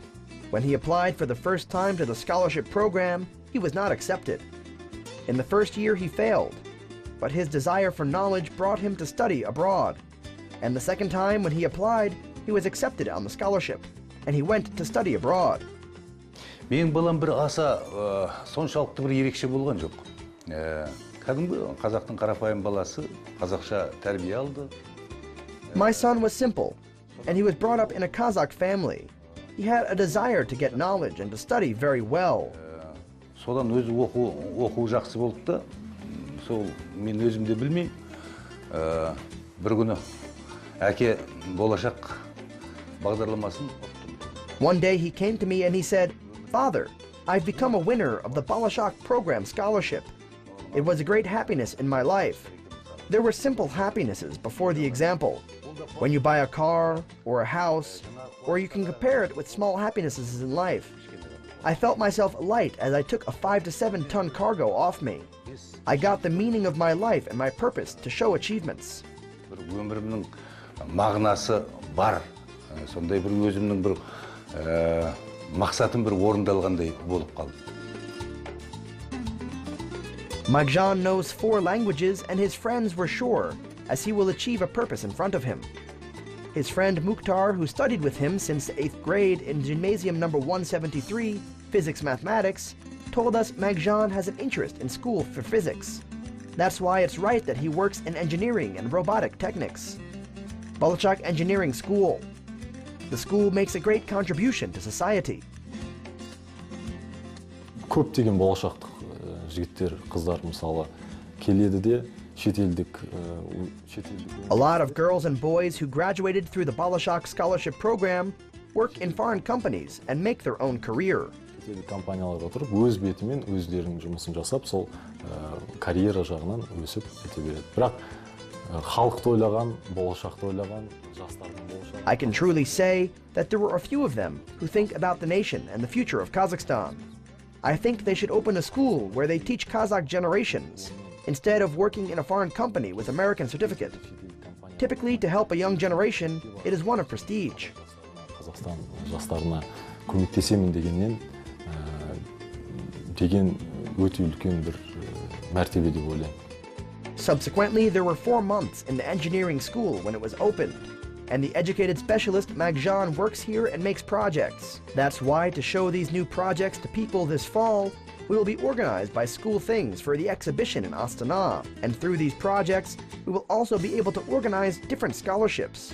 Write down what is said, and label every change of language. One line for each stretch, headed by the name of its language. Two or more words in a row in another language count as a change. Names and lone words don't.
English: When he applied for the first time to the scholarship program, he was not accepted. In the first year he failed, but his desire for knowledge brought him to study abroad. And the second time when he applied, he was accepted on the scholarship, and he went to study abroad.
Kazakh: Менің балам бір аса соншалықты бір ерекше болған жоқ. Кәдімгі қазақтың қарапайым баласы, қазақша тәрбие алды.
English: My son was simple, and he was brought up in a Kazakh family. He had a desire to get knowledge and to study very well.
Kazakh: Содан өзі оқу жақсы болды да, сол мен өзім де білмей, бір күні әке болашақ бағдарламасын.
English: One day he came to me and he said, "Father, I've become a winner of the Bolashak program scholarship. It was a great happiness in my life." There were simple happinesses before the example. When you buy a car or a house, or you can compare it with small happinesses in life. I felt myself light as I took a 5 to 7 ton cargo off me. I got the meaning of my life and my purpose to show achievements.
Kazakh: Өмірімнің мағынасы бар. Сондай бір өзімнің бір мақсатым бір орындалғандай болып қалды.
English: Magzhan knows 4 languages and his friends were sure, as he will achieve a purpose in front of him. His friend Mukhtar, who studied with him since 8th grade in gymnasium number 173, physics mathematics, told us Magzhan has an interest in school for physics. That's why it's right that he works in engineering and robotic techniques. Bolashak Engineering School. The school makes a great contribution to society.
Kazakh: Көптеген болашақтық жігіттер, қыздар мысалы келеді де шетелдік.
English: A lot of girls and boys who graduated through the Bolashak scholarship program work in foreign companies and make their own career.
Kazakh: Шетелдік компанияларға тұрып, өз бетімен өздерінің жұмысын жасап, сол карьера жағынан өсіп кете береді. Бірақ халықты ойлаған, болашақты ойлаған, жастардың болашағы.
English: I can truly say that there were a few of them who think about the nation and the future of Kazakhstan. I think they should open a school where they teach Kazakh generations, instead of working in a foreign company with American certificate. Typically, to help a young generation, it is one of prestige.
Kazakh: Қазақстан жастарына көмектесемін дегеннен деген өте үлкен бір мәртебе деп ойлаймын.
English: Subsequently, there were 4 months in the engineering school when it was opened, and the educated specialist Magzhan works here and makes projects. That's why, to show these new projects to people this fall, we will be organized by School Things for the exhibition in Astana, and through these projects, we will also be able to organize different scholarships.